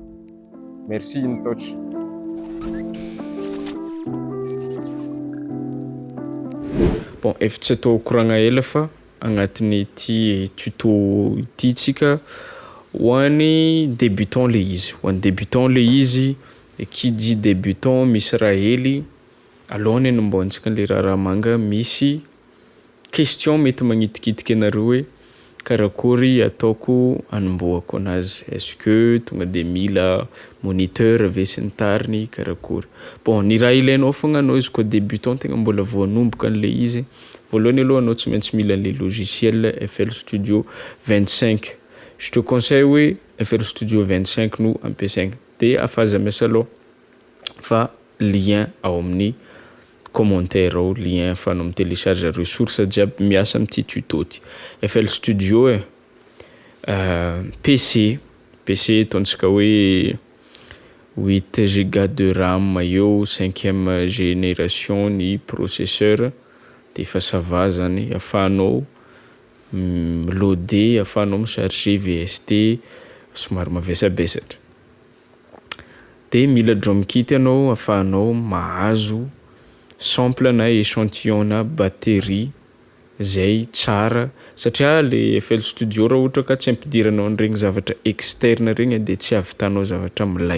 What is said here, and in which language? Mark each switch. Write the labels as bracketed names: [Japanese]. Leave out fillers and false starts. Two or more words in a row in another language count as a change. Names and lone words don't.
[Malagasy] Merci InTouch. Bon, efa tsy atao koragna ela fa agnatin'ny ity tuto ity tsika ho an'ny débutant le izy. Ho an'ny débutant le izy, [French] qui dit débutant [Malagasy] misy raha hely alohany hanamboantsika le raha misy question mety magnitikitiky anareo hoe karakory ataoko hanamboako anazy. Est-ce que tonga de mila moniteur ve sy ny tariny karakory. Bon, ny raha ilainao fogna anao izy koa débutant tegna mbola vao hanomboka an'le izy, voalohany aloha anao tsy maintsy mila le logiciel FL Studio 25. [French] Je te conseille [Malagasy] hoe FL Studio 25 no ampiasaigna. De afaza miasa aloha fa lien ao amin'ny commentaire ao, lien afahanao mi-télécharge ressources jiaby miasa amin'ity tuto ty. FL Studio PC ataontsika hoe 8 Go de RAM eo, 5e génération ny processeur, de efa [French] ça va [Malagasy] zany, afahanao loader, afahanao charger VST somary mavesabesatra. De mila [English] drum kit [Malagasy] anao afahanao mahazo sample na échantillon na batterie zay tsara, satria le FL Studio raha ohatra ka tsy ampidiranao an'iregny zavatra externe regny de tsy ahavitanao zavatra milay.